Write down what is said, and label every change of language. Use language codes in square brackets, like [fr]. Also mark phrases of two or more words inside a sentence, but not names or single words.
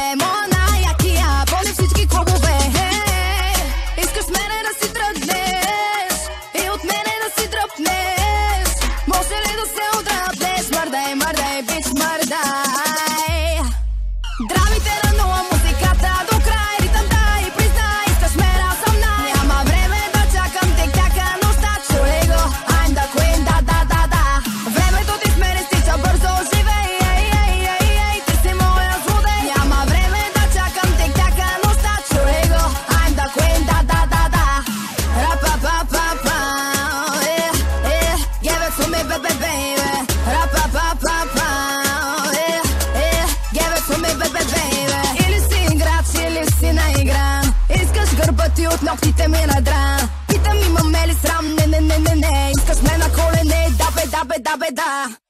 [bg] Моя най-якия, пълни всички клубове. Искаш мене да си тръгнеш и от мене да си дръпнеш. Може ли да се отръпнеш? Мърдай, мърдай, бич, мърдай. Драмите на нула, музиката до край. Ритъм дай, признай, искаш ме да съм най. Няма време да чакам тик-така, нощта, чули го. [en] I'm the queen, [bg] да. Времето ти с мене стича бързо, живей, ей, ти си моя злодей. Няма време да чакам тик-така, нощта, чули го. [en] I'm the queen, [bg] да. [en] Ra-pa-pa-pa-pa, yeah, yeah. Give it to me, baby, baby. Ra-pa-pa-pa-pa, yeah, yeah. Give it to me, baby, baby. [bg] Или си играч, или си наигран. Искаш гърба ти от ногтите ми надран. Питам имаме ли срам, не. Искаш ме на колене, да бе, да.